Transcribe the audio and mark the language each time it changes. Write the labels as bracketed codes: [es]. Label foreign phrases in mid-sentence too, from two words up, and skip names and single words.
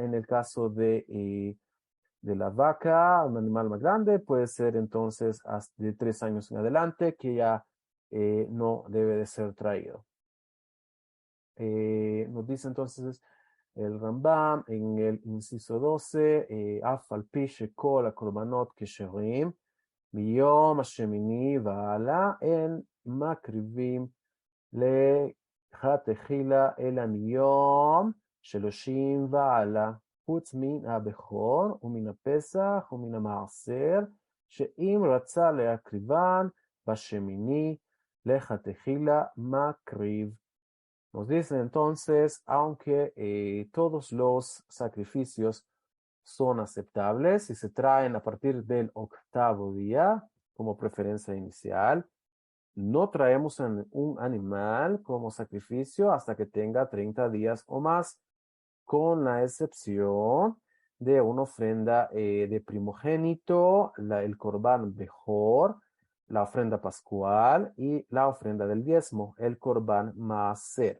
[es] En el caso de la vaca, un animal más grande, puede ser entonces hasta de 3 años en adelante, que ya no debe de ser traído. Nos dice entonces el Rambam en el inciso 12, [he] אף על פי שכל הקורבנות כשרים, מיום השמיני והלאה אין מקריבים לכתחילה אלא מיום 30 והלאה, חוץ מן הבכור ומן הפסח ומן המעשר, שאם רצה להקריבן בשמיני, לכתחילה מקריב. [es] Nos dice entonces, aunque todos los sacrificios son aceptables y se traen a partir del octavo día como preferencia inicial, no traemos un animal como sacrificio hasta que tenga 30 días o más, con la excepción de una ofrenda de primogénito, el [he] קרבן בכור, [es] la ofrenda pascual y la ofrenda del diezmo, el [he] קרבן מעשר.